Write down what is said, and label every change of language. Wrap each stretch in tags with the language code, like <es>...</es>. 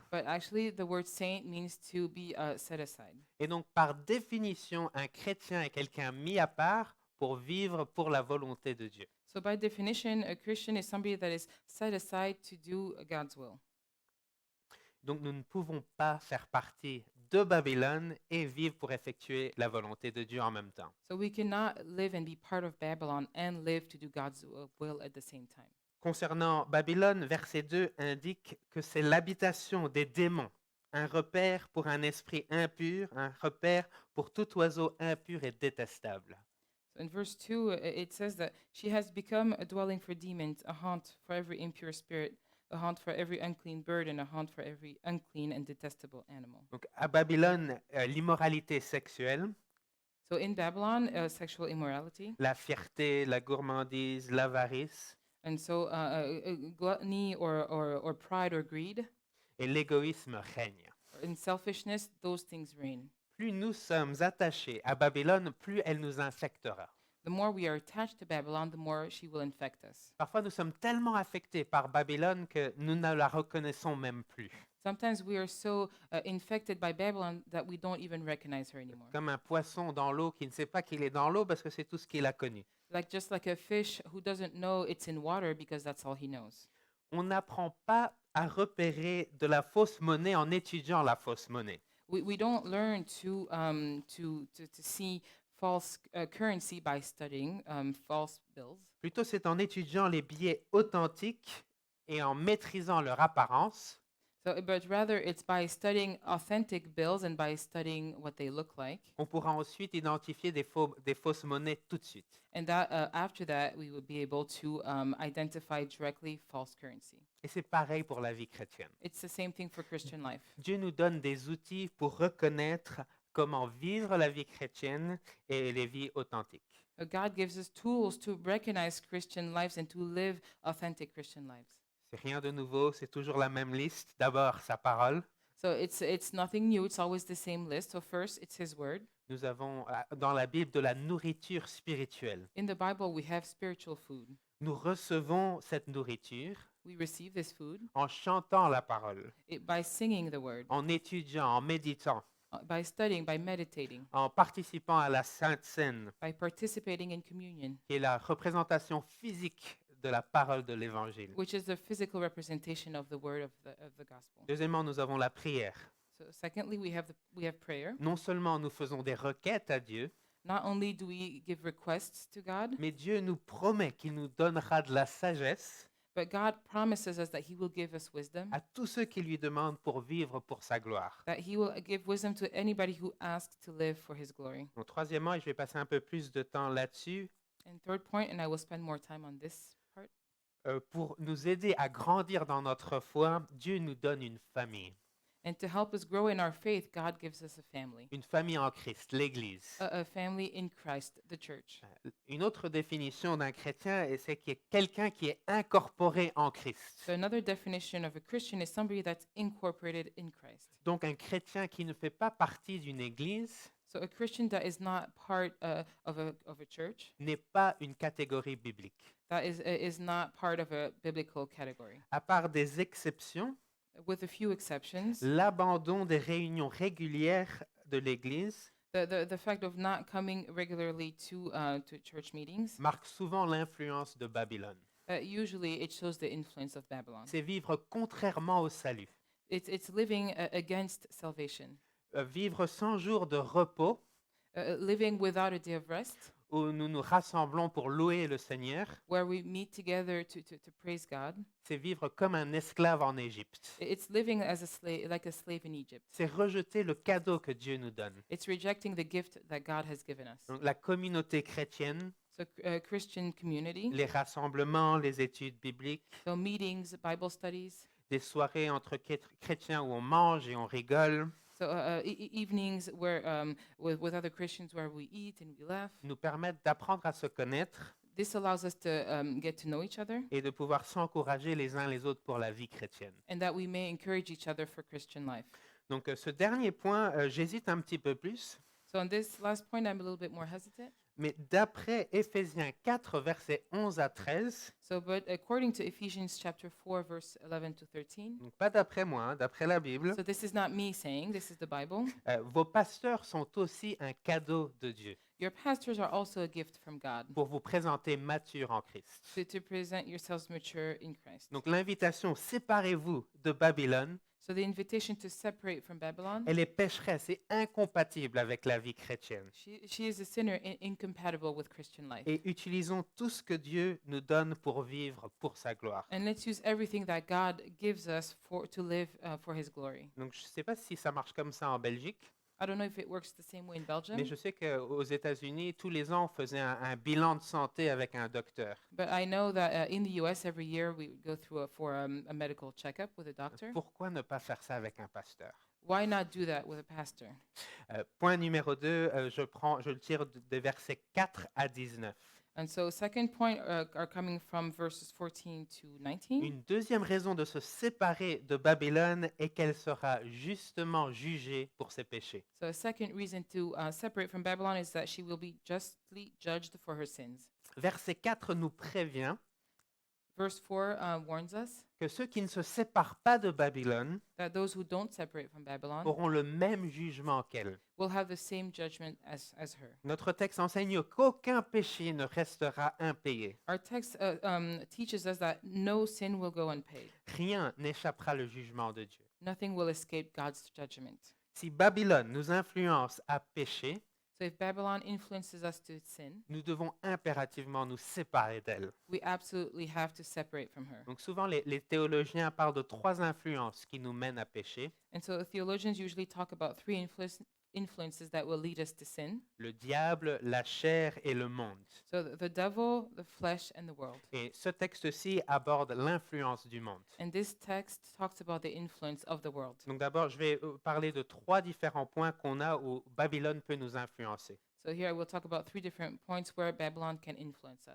<en>but actually the word saint means to be set aside.</en> <fr>Et donc, par définition, un chrétien est quelqu'un mis à part pour vivre pour la volonté de Dieu.</fr> <en>So by definition, a Christian is somebody that is set aside to do God's will.</en> <fr>Donc, nous ne pouvons pas faire partie de Babylone et vivre pour effectuer la volonté de Dieu en même temps.</fr> <en>So we cannot live and be part of Babylon and live to do God's will at the same time.</en> <fr>Concernant Babylone, verset 2 indique que c'est l'habitation des démons, un repère pour un esprit impur, un repère pour tout oiseau impur et détestable.</fr> <en>So in verse 2, it says that she has become a dwelling for demons, a haunt for every impure spirit, a haunt for every unclean bird, and a haunt for every unclean and detestable animal.</en> <fr>Donc, à Babylone, l'immoralité sexuelle,</fr> <en>So in Babylon, sexual immorality,</en> <fr>la fierté, la gourmandise, l'avarice</fr> <en>and so gluttony or pride or greed</en> <fr>et l'égoïsme règnent.</fr> <en>or in selfishness, those things reign.</en> <fr>Plus nous sommes attachés à Babylone, plus elle nous infectera.</fr> <en>The more we are attached to Babylon, the more she will infect us.</en> <fr>Parfois, nous sommes tellement affectés par Babylone que nous ne la reconnaissons même plus.</fr> <en>Sometimes we are so infected by Babylon that we don't even recognize her anymore.</en> <fr>Comme un poisson dans l'eau qui ne sait pas qu'il est dans l'eau parce que c'est tout ce qu'il a connu.</fr> <en>Just like a fish who doesn't know it's in water because that's all he knows.</en> <fr>On n'apprend pas à repérer de la fausse monnaie en étudiant la fausse monnaie.</fr> <en>We don't learn to see false currency by studying false bills.</en> <fr>Plutôt, c'est en étudiant les billets authentiques et en maîtrisant leur apparence</fr> <en>But rather, it's by studying authentic bills and by studying what they look like.</en> <fr>qu'on pourra ensuite identifier des fausses monnaies tout de suite.</fr> <en>And that after that, we would be able to identify directly false currency.</en> <fr>Et c'est pareil pour la vie chrétienne.</fr> <en>It's the same thing for Christian life.</en> <fr>Dieu nous donne des outils pour reconnaître comment vivre la vie chrétienne et les vies authentiques.</fr> <en>God gives us tools to recognize Christian lives and to live authentic Christian lives.</en> <fr>C'est rien de nouveau, c'est toujours la même liste. D'abord, sa parole.</fr> <en>So it's nothing new. It's always the same list. So first, it's His Word.</en> <fr>Nous avons dans la Bible de la nourriture spirituelle.</fr> <en>In the Bible, we have spiritual food.</en> <fr>Nous recevons cette nourriture</fr> <en>We receive this food</en> <fr>en chantant la parole,</fr> <en>by singing the Word,</en> <fr>en étudiant, en méditant,</fr> <en>by studying, by meditating,</en> <fr>en participant à la Sainte Seine,</fr> <en>by participating in communion,</en> <fr>qui est la représentation physique de la parole de l'Évangile.</fr> <en>which is the physical representation of the Word of the Gospel.</en> <fr>Deuxièmement, nous avons la prière.</fr> <en>So secondly, we have prayer.</en> <fr>Non seulement nous faisons des requêtes à Dieu,</fr> <en>Not only do we give requests to God,</en> <fr>mais Dieu nous promet qu'il nous donnera de la sagesse</fr> <en>but God promises us that He will give us wisdom,</en> <fr>à tous ceux qui lui demandent pour vivre pour sa gloire.</fr> <en>that He will give wisdom to anybody who asks to live for His glory.</en> <fr>Donc, troisièmement, et je vais passer un peu plus de temps là-dessus,</fr> <en>And third point, and I will spend more time on this part,</en> <fr>pour nous aider à grandir dans notre foi, Dieu nous donne une famille.</fr> <en>and to help us grow in our faith, God gives us a family,</en> <fr>Une famille en Christ, l'Église.</fr> <en>a family in Christ, the church.</en> <fr>Une autre définition d'un chrétien, c'est qu'il y a quelqu'un qui est incorporé en Christ.</fr> <en>So another definition of a Christian is somebody that's incorporated in Christ.</en> <fr>Donc un chrétien qui ne fait pas partie d'une Église</fr> <en>So a Christian that is not part of a church,</en> <fr>n'est pas une catégorie biblique.</fr> <en>that is not part of a biblical category.</en> <fr>À part des exceptions,</fr> <en>With a few exceptions,</en> <fr>l'abandon des réunions régulières de l'Église</fr> <en>the fact of not coming regularly to church meetings,</en> <fr>marque souvent l'influence de Babylone.</fr> <en>usually it shows the influence of Babylon.</en> <fr>C'est vivre contrairement au salut.</fr> <en>It's living against salvation,</en> <fr>Vivre 100 jours de repos</fr> <en>living without a day of rest,</en> <fr>où nous nous rassemblons pour louer le Seigneur,</fr> <en>where we meet together to praise God.</en> <fr>c'est vivre comme un esclave en Égypte.</fr> <en>It's living as a slave, like a slave in Egypt.</en> <fr>C'est rejeter le cadeau que Dieu nous donne.</fr> <en>It's rejecting the gift that God has given us.</en> <fr>Donc, la communauté chrétienne,</fr> <en>So Christian community,</en> <fr>les rassemblements, les études bibliques,</fr> <en>so meetings, Bible studies,</en> <fr>des soirées entre chrétiens où on mange et on rigole,</fr> <en>so evenings where with other Christians where we eat and we laugh.</en> <fr>nous permettent d'apprendre à se connaître</fr> <en>This allows us to get to know each other,</en> <fr>et de pouvoir s'encourager les uns les autres pour la vie chrétienne.</fr> <en>and that we may encourage each other for Christian life.</en> <fr>Donc ce dernier point, j'hésite un petit peu plus,</fr> <en>So on this last point, I'm a little bit more hesitant.</en> <fr>mais d'après Éphésiens 4, versets 11 à 13,</fr> <en>So, but according to Ephesians chapter 4, verse 11 to 13,</en> <fr>donc pas d'après moi, hein, d'après la Bible,</fr> <en>so this is not me saying, this is the Bible.</en> <fr>vos pasteurs sont aussi un cadeau de Dieu</fr> <en>Your pastors are also a gift from God</en> <fr>pour vous présenter mature en Christ.</fr> <en>to present yourselves mature in Christ.</en> <fr>Donc l'invitation, séparez-vous de Babylone,</fr> <en>So the invitation to separate from Babylon,</en> <fr>elle est pécheresse et incompatible avec la vie chrétienne.</fr> <en>she is a sinner incompatible with Christian life.</en> <fr>Et utilisons tout ce que Dieu nous donne pour vivre pour sa gloire.</fr> <en>And let's use everything that God gives us to live for His glory.</en> <fr>Donc je ne sais pas si ça marche comme ça en Belgique,</fr> <en>I don't know if it works the same way in Belgium,</en> <fr>mais je sais qu'aux États-Unis, tous les ans, on faisait un bilan de santé avec un docteur.</fr> <en>but I know that in the U.S. every year we go through a medical checkup with a doctor.</en> <fr>Pourquoi ne pas faire ça avec un pasteur?</fr> <en>Why not do that with a pastor?</en> <fr>Point numéro 2, je le tire des versets 4 à 19.</fr> <en>And so, second point are coming from verses 14 to 19.</en> <fr>Une deuxième raison de se séparer de Babylone est qu'elle sera justement jugée pour ses péchés.</fr> <en>So, a second reason to separate from Babylon is that she will be justly judged for her sins.</en> <fr>Verset 4 nous prévient</fr> <en>Verse 4 warns us</en> <fr>que ceux qui ne se séparent pas de Babylone</fr> <en>that those who don't separate from Babylon</en> <fr>auront le même jugement qu'elle.</fr> <en>will have the same judgment as her.</en> <fr>Notre texte enseigne qu'aucun péché ne restera impayé.</fr> <en>Our text teaches us that no sin will go unpaid.</en> <fr>Rien n'échappera le jugement de Dieu.</fr> <en>Nothing will escape God's judgment.</en> <fr>Si Babylone nous influence à pécher,</fr> <en>So if Babylon influences us to sin,</en> <fr>nous devons impérativement nous séparer d'elle.</fr> <en>we absolutely have to separate from her.</en> <fr>Donc souvent, les théologiens parlent de 3 influences qui nous mènent à pécher.</fr> <en>And so theologians usually talk about three influences that will lead us to sin.</en> <fr>Le diable, la chair et le monde.</fr> <en>So the devil, the flesh, and the world.</en> <fr>Et ce texte-ci aborde l'influence du monde.</fr> <en>And this text talks about the influence of the world.</en> <fr>Donc d'abord, je vais parler de 3 différents points qu'on a où Babylone peut nous influencer.</fr> <en>So here I will talk about three different points where Babylon can influence us.</en>